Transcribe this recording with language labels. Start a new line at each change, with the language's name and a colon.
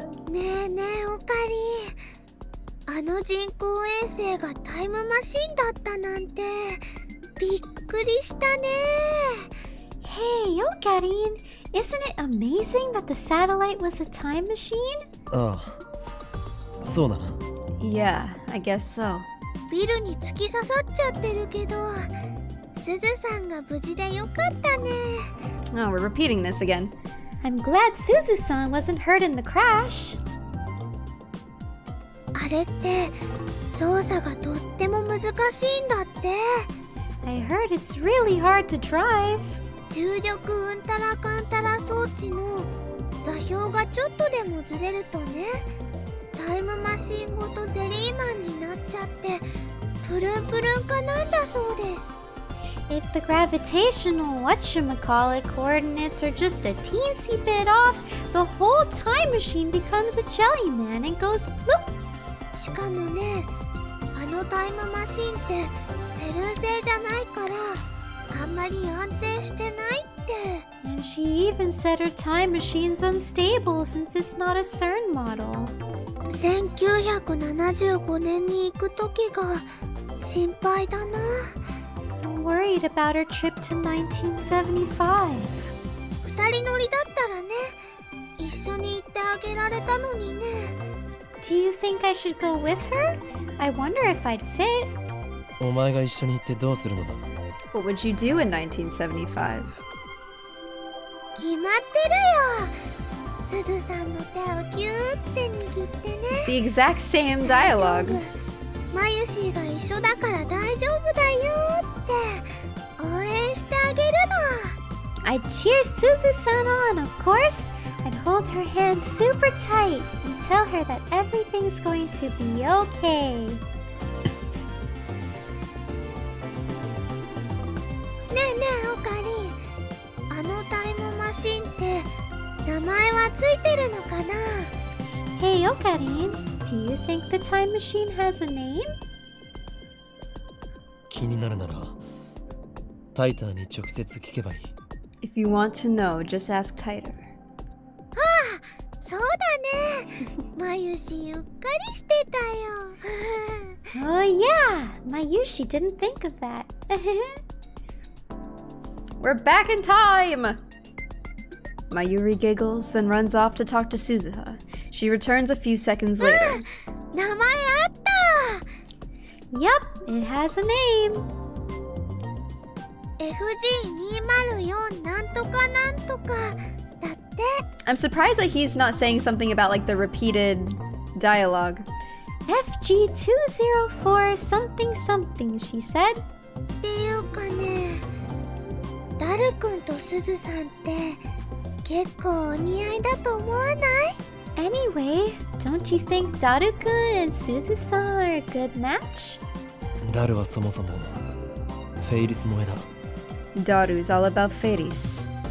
Japanese: ねえねえオカリン、あの人工衛星がタイムマシンだったなんてびっくりしたね。
English: Hey, Okarin, isn't it amazing that the satellite was a time machine?
Japanese: ああ、そうだな。
English: Yeah, I guess so.
Japanese: ビルに突き刺さっちゃってるけど、すずさんが無事でよかったね。
English: Oh, we're repeating this again. I'm glad Suzu-san wasn't hurt in the crash.
Japanese: あれって操作がとっても難しいんだって。
English: I heard it's really hard to drive.
Japanese: 重力うんたらかんたら装置の座標がちょっとでもずれるとね、タイムマシンごとゼリーマンになっちゃってプルンプルン化なんだそうです。
English: If the gravitational whatchamacallit coordinates are just a teensy bit off, the whole time machine becomes a jelly man and goes bloop.
Japanese: しかもね、あのタイムマシンってセルン製じゃないからあんまり安定してないって。
English: And she even said her time machine's unstable since it's not a CERN model.
Japanese: 1975年に行く時が心配だな。
English: I'm worried about her trip to 1975.
Japanese: 二人乗りだったらね、一緒に行ってあげられたのにね。
English: Do you think I should go with her? I wonder if I'd fit.
Japanese: お前が一緒に行ってどうするのだ？
English: What would you do in 1975?
Japanese: 決まってるよ。すずさんの手をギューって握ってね。
English: It's the exact same dialogue.
Japanese: マユシーが一緒だから大丈夫だよって応援してあげるの。
English: I'd cheer Suzu-san on, of course. I'd hold her hand super tight and tell her that everything's going to be okay.
Japanese: ねえねえオカリン、あのタイムマシンって名前はついてるのかな？
English: Hey, Okarin, do you think the time machine has a name?
Japanese: 気になるならタイターに直接聞けばいい。
English: If you want to know, just ask Tighter.
Japanese: そうだね。マユシうっかりしてたよ。
English: Oh yeah, Mayushi didn't think of that. We're back in time! Mayuri giggles, then runs off to talk to Suzuha. She returns a few seconds later.
Japanese: 名前あった。
English: Yep, it has a name.
Japanese: FG204 なんとかなんとかだって。
English: I'm surprised that he's not saying something about like the repeated dialogue. FG204 something something, she said.
Japanese: っていうかね、ダルくんとすずさんって結構お似合いだと思わない？
English: Anyway, don't you think Daru-kun and Suzu-san are a good match?
Japanese: ダルはそもそもフェイリス萌えだ。
English: Daru's all about fairies.